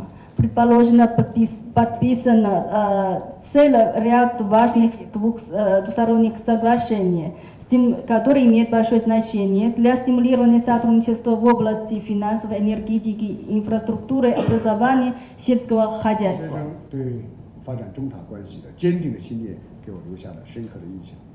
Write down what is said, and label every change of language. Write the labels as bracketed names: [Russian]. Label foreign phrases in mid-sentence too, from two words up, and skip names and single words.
[Russian] Предположено, подписан целый ряд важных двусторонних соглашений, которые имеют большое значение для стимулирования сотрудничества в области финансовой, энергетики, инфраструктуры, образования, сельского хозяйства. [Chinese] 对发展中塔关系的坚定的信念，给我留下了深刻的印象。